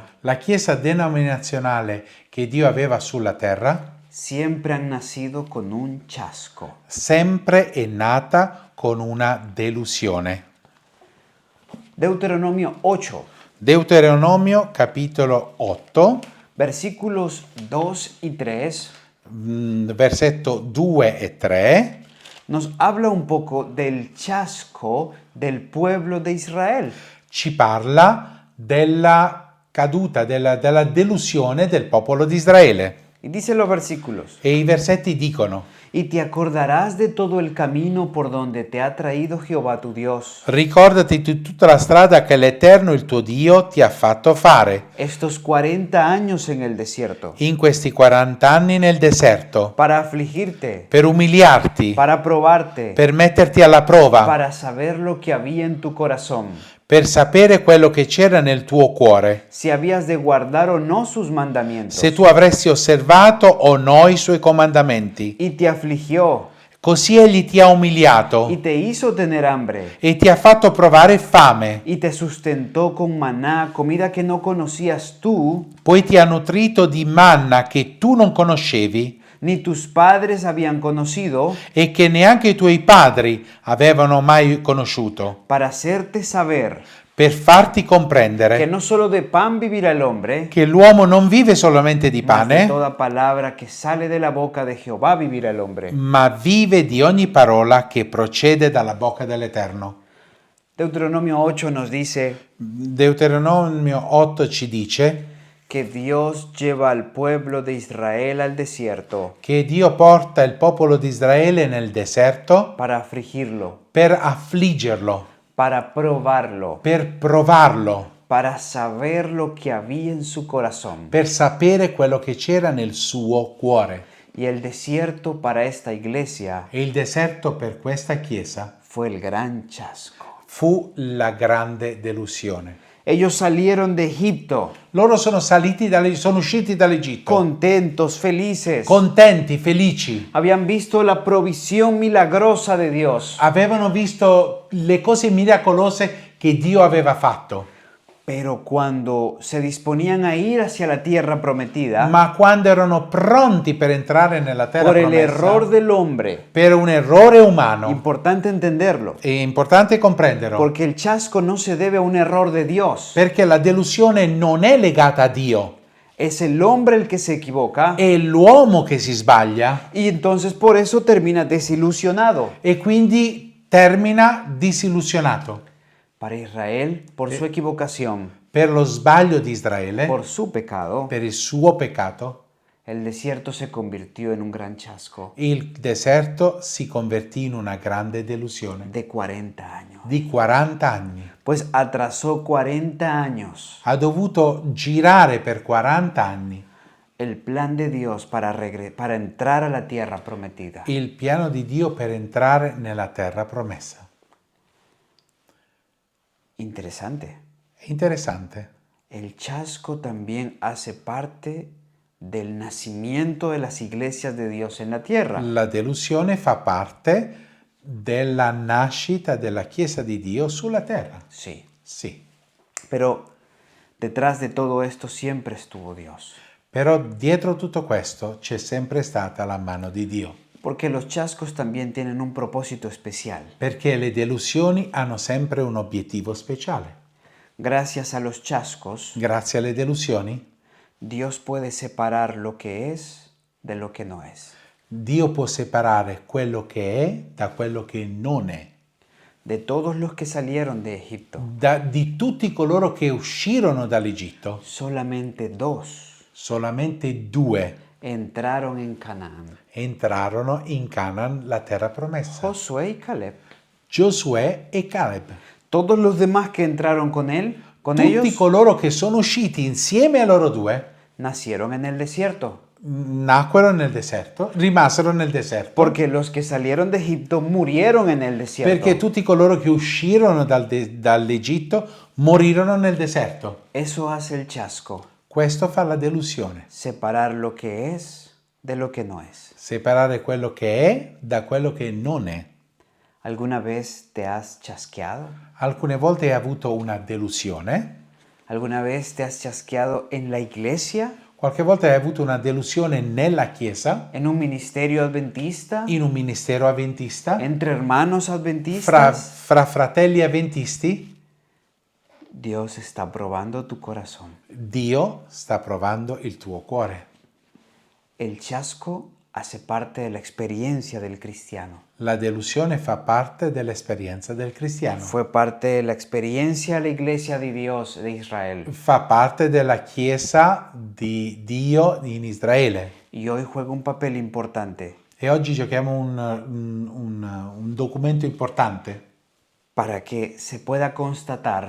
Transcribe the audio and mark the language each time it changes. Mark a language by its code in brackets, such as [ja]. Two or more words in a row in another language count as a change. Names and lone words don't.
[it] La Chiesa denominazionale che Dio aveva sulla terra [es] siempre han nacido con un chasco. [it] sempre è nata con una delusione. [es] Deuteronomio 8, [it] Deuteronomio capitolo 8, [es] versículos 2 y 3, [it] versetto 2 e 3, [es] nos habla un poco del chasco del pueblo de Israel. [it] ci parla della caduta, della delusione del popolo di Israele. [es] Y dice los versículos: [it] E i versetti dicono: [es] y te acordarás de todo el camino por donde te ha traído Jehová tu Dios [it] ricordati di tutta la strada che l'Eterno, il tuo Dio, ti ha fatto fare [es] estos 40 años en el desierto, [it] in questi 40 anni nel deserto, [es] para afligirte, [it] per umiliarti, [es] para probarte, [it] per metterti alla prova, [es] para saber lo que había en tu corazón, [it] per sapere quello che c'era nel tuo cuore, [es] si habías de guardar o no sus mandamientos. [it] se tu avresti osservato o no i suoi comandamenti. [es] Y te afligió [it] Così egli ti ha umiliato [es] y te hizo tener hambre [it] e ti ha fatto provare fame, [es] y te sustentó con maná, comida que no conocías tú, [it] poi ti ha nutrito di manna che tu non conoscevi [es] ni tus padres habían conocido, [it] e che neanche i tuoi padri avevano mai conosciuto, [es] para hacerte saber [it] per farti [es] que [it] comprendere [es] no solo de pan vivirá el hombre, [it] che l'uomo non vive solamente di [es] mas de [it] pane, [es] toda palabra que sale de la boca de Jehová vivirá el hombre. [it] ma vive di ogni parola che procede dalla bocca dell'Eterno. [es] Deuteronomio 8 nos dice [it] Deuteronomio 8 ci dice [es] que Dios lleva al pueblo de Israel al desierto [it] che Dio porta il popolo di Israele nel deserto [es] para afligirlo, [it] per affliggerlo, [es] para probarlo, [it] per provarlo, [es] para saber lo que había en su corazón. [it] per sapere quello che c'era nel suo cuore. [es] Y el desierto para esta iglesia [it] E il deserto per questa chiesa [es] fue el gran chasco. [it] fu la grande delusione. [es] Ellos salieron de Egipto [it] Loro sono usciti dall'Egitto, [es] contentos, felices. [it] contenti, felici. [es] Habían visto la provisión milagrosa de Dios. [it] Avevano visto le cose miracolose che Dio aveva fatto. [es] Pero cuando se disponían a ir hacia la tierra prometida, [it] Ma quando erano pronti per entrare nella terra [es] por el [it] promessa, [es] error del hombre, [it] per un errore umano, [es] importante entenderlo, [it] è importante comprenderlo, [es] porque el chasco no se debe a un error de Dios. [it] perché la delusione non è legata a Dio, [es] Es el hombre el que se equivoca [it] è l'uomo che si sbaglia [es] y entonces por eso termina desilusionado. [it] e quindi termina disillusionato. [es] Para Israel, por su equivocación, [it] Per lo sbaglio di Israele, [es] por su pecado, [it] per il suo peccato, [es] el desierto se convirtió en un gran chasco [it] il deserto si convertì in una grande delusione [es] de 40 años. [it] di 40 anni. [es] Pues atrasó 40 años [it] Ha dovuto girare per 40 anni [es] el plan de Dios para entrar a la tierra prometida. [it] il piano di Dio per entrare nella terra promessa. [es] Interesante. [it] È interessante. [es] El chasco también hace parte del nacimiento de las iglesias de Dios en la tierra. [it] La delusione fa parte della nascita della Chiesa di Dio sulla terra. [es] Sí. [it] Sì. [es] Pero detrás de todo esto siempre estuvo Dios. [it] Però dietro tutto questo c'è sempre stata la mano di Dio. [es] Porque los chascos también tienen un propósito especial. [it] Perché le delusioni hanno sempre un obiettivo speciale. [es] Gracias a los chascos, [it] Grazie alle delusioni, [es] Dios puede separar lo que es de lo que no es. [it] Dio può separare quello che è da quello che non è. [es] De todos los que salieron de Egipto, [it] Di tutti coloro che uscirono dall'Egitto, [es] solamente 2 [it] solamente 2 [es] entraron en Canaán: [it] entrarono in Canaan, la terra promessa. [es] Josué y Caleb. [it] Giosuè e Caleb. [es] Todos los demás que entraron con [it] Tutti [es] ellos, [it] coloro che sono usciti insieme a loro due [es] nacieron en el desierto. [it] nacquero nel deserto, rimasero nel deserto. [es] Porque los que salieron de Egipto murieron en el desierto. [it] Perché tutti coloro che uscirono dall'Egitto morirono nel deserto. [es] Eso hace el chasco: [it] Questo fa la delusione. [es] separar lo que es de lo que no es. [it] Separare quello che è da quello che non è. [es] ¿Alguna vez te has chasqueado? [it] Alcune volte hai avuto una delusione. [es] ¿Alguna vez te has chasqueado en la iglesia? [it] Qualche volta hai avuto una delusione nella chiesa, [es] ¿En un ministerio adventista? [it] in un ministero avventista, [es] ¿Entre hermanos adventistas? [it] fra fratelli avventisti. [es] Dios está probando tu corazón. [it] Dio sta provando il tuo cuore. [es] El chasco hace parte de la experiencia del cristiano. [it] La delusione fa parte dell'esperienza del cristiano. [es] Fue parte de la experiencia de la iglesia de Dios de Israel. [it] Fa parte della Chiesa di Dio in Israele. [es] Y hoy juega un papel importante [it] E oggi giochiamo un documento importante [es] para que se pueda constatar